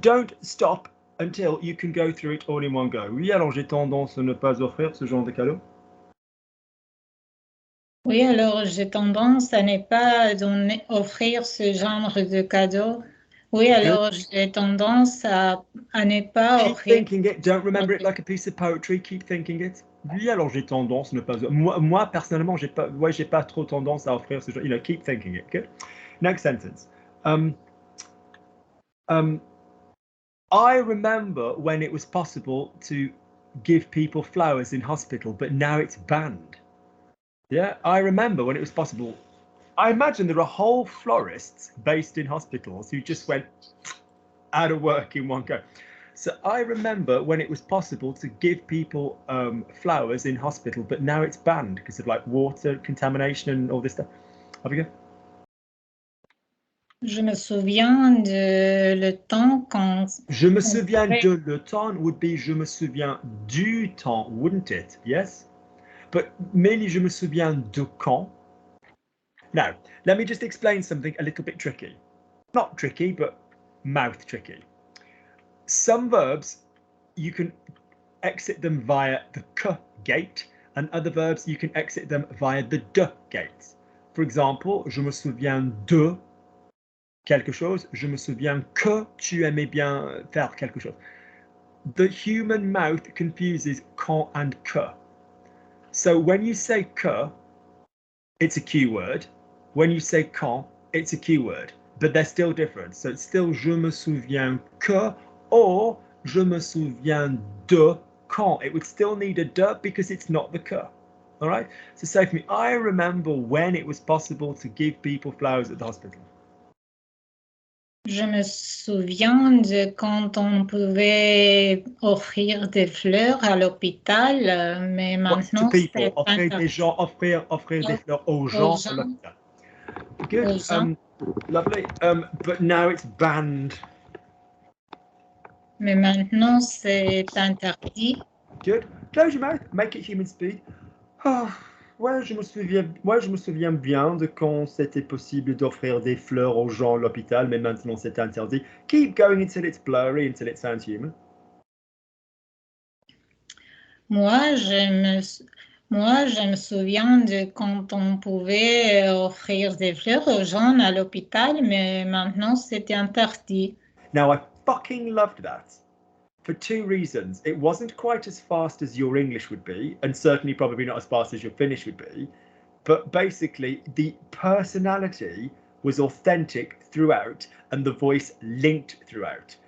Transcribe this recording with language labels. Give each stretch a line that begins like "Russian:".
English: Don't stop until you can go through it all in one go.
French: Oui, alors j'ai tendance à ne pas offrir ce genre de cadeau. Oui, alors j'ai tendance à ne pas offrir ce genre de cadeau. Oui, alors j'ai tendance à ne pas
English: Keep
French: offrir.
English: thinking it. Don't remember it like a piece of poetry. Keep thinking it.
French: Oui, alors j'ai tendance à ne pas. Moi personnellement, j'ai pas trop tendance à offrir ce genre.
English: You know, keep thinking it. Good. Next sentence. I remember when it was possible to give people flowers in hospital, but now it's banned. Yeah, I remember when it was possible. I imagine there are whole florists based in hospitals who just went out of work in one go. So I remember when it was possible to give people flowers in hospital, but now it's banned because of like water contamination and all this stuff. Have you go?
French: Je me souviens de le temps quand. Je me souviens de le temps
English: would be
French: je me souviens du temps,
English: wouldn't it? Yes. But mainly
French: je me souviens de quand.
English: Now, let me just explain something a little bit tricky. Not tricky, but mouth tricky. Some verbs, you can exit them via the k gate, and other verbs, you can exit them via the d gate. For example,
French: je me souviens de quelque chose. Je me souviens que tu aimais bien faire quelque chose.
English: The human mouth confuses quand and que. So when you say que, it's a Q word. When you say quand, it's a Q word. But they're still different. So it's still
French: je me souviens que
English: or
French: je me souviens de quand.
English: It would still need a de because it's not the que. All right? So say for me, I remember when it was possible to give people flowers at the hospital.
French: Je me souviens de quand on pouvait offrir des fleurs à l'hôpital, mais maintenant
English: to people,
French: c'est offrir des gens, offrir des fleurs aux gens à l'hôpital.
English: Good. Lovely. But now it's banned.
French: Mais maintenant c'est interdit.
English: Good. Close your mouth. Make it human speed.
French: Ouais, je me souviens bien de quand c'était possible d'offrir des fleurs aux gens à l'hôpital, mais maintenant c'est interdit.
English: Keep going until it's blurry, until it sounds human.
French: Moi, Moi, je me souviens de quand on pouvait offrir des fleurs aux gens à l'hôpital, mais maintenant c'était interdit.
English: Now, I fucking loved that for two reasons. It wasn't quite as fast as your English would be, and certainly probably not as fast as your Finnish would be. But basically, the personality was authentic throughout, and the voice linked throughout.